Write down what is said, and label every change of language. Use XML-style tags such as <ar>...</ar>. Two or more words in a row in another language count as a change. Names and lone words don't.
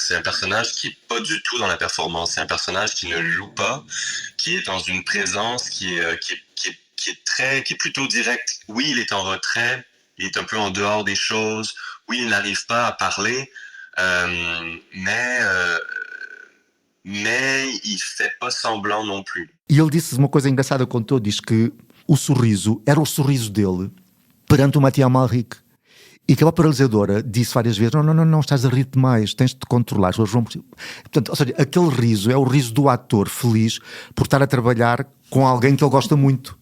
<fr>C'est un personnage qui est pas du tout dans la performance. C'est un personnage qui ne joue pas, qui est dans une présence qui est plutôt directe. Oui, il est en retrait, il est un peu en dehors des choses. Oui, il n'arrive pas à parler, mais il fait pas semblant non plus.</fr> <pt>E ele disse uma coisa engraçada, contou, diz que o sorriso era o sorriso dele perante o Mathieu Amalric. E que a própria realizadora disse várias vezes: não, estás a rir demais, tens de te controlar. Portanto, ou seja, aquele riso é o riso do ator feliz por estar a trabalhar com alguém que ele gosta muito.</pt>